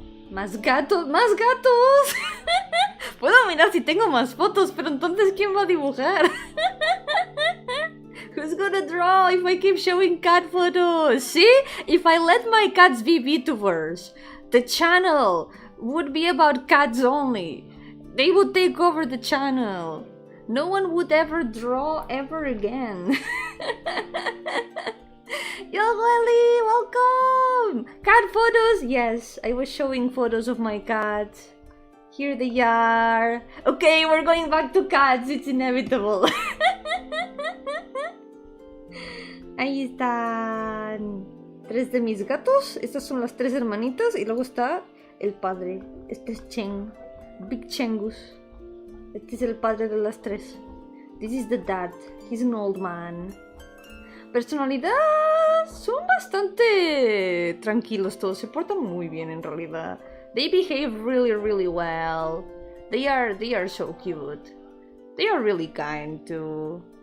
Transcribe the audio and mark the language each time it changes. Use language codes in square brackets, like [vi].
[es] ¡Más gatos! ¡Más gatos! Puedo mirar si tengo más fotos, pero entonces ¿quién va a dibujar? [en] Who's gonna draw if I keep showing cat photos? See? If I let my cats be VTubers, the channel would be about cats only. They would take over the channel. No one would ever draw ever again. Yo, Lily, welcome! Cat photos? Yes, I was showing photos of my cats. Here they are. Okay, we're going back to cats. It's inevitable. [es] Ahí están 3 de mis gatos. Estas son las 3 hermanitas. Y luego está el padre. Este es Cheng. Big Chengus. Este es el padre de las 3. [en] This is the dad. He's an old man. Personalidad. [es] Son bastante tranquilos todos. Se portan muy bien en realidad. [en] They behave really well. They are so cute. They are really kind too.